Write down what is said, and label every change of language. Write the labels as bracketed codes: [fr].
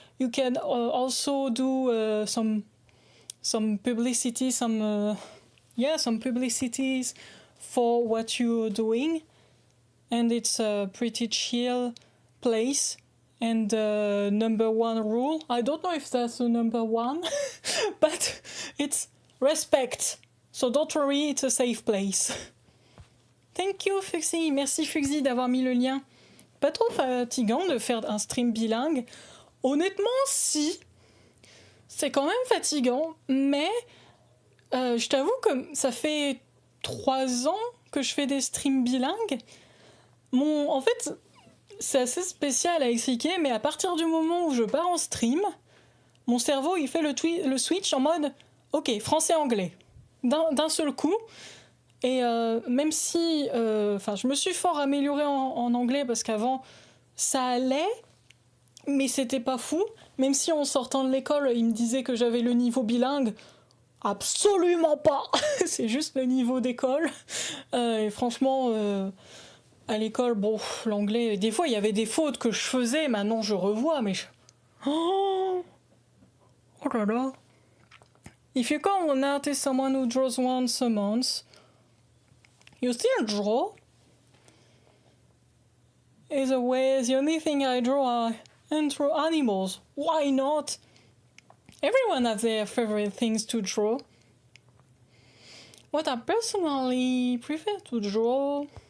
[en] You can also do some publicity, some publicities for what you're doing, and it's a pretty chill place. And number one rule, I don't know if that's the number one, but it's respect. So don't worry, it's a safe place. Thank you, Fuxi. [fr] Merci, Fuxi, d'avoir mis le lien. Pas trop fatigant de faire un stream bilingue. Honnêtement, si. C'est quand même fatigant, mais je t'avoue que ça fait 3 ans que je fais des streams bilingues. En fait, c'est assez spécial à expliquer, mais à partir du moment où je pars en stream, mon cerveau, il fait le switch en mode « Ok, français-anglais ». D'un seul coup. Et même si je me suis fort améliorée en anglais, parce qu'avant ça allait, mais c'était pas fou. Même si en sortant de l'école il me disait que j'avais le niveau bilingue, absolument pas. C'est juste le niveau d'école. Et franchement à l'école, bon, l'anglais, des fois il y avait des fautes que je faisais, maintenant je revois, mais oh là là. [en] If you call an artist someone who draws once a month, you still draw. Either way, the only thing I draw are animals. Why not? Everyone has their favorite things to draw. What I personally prefer to draw...